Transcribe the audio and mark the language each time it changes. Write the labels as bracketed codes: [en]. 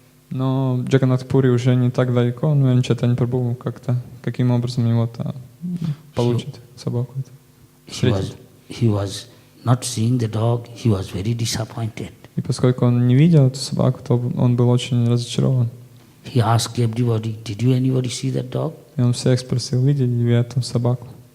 [ru] Но в Джаганнатхапуре уже не так далеко, но Чайтанья Прабху как-то, каким образом его-то получит собаку. [en] He was not seeing the dog, he was very disappointed. [ru] И поскольку он не видел эту собаку, то он был очень разочарован. [en] He asked everybody, did you anybody see that dog? [ru] И он всех спросил, видели ли вы эту собаку?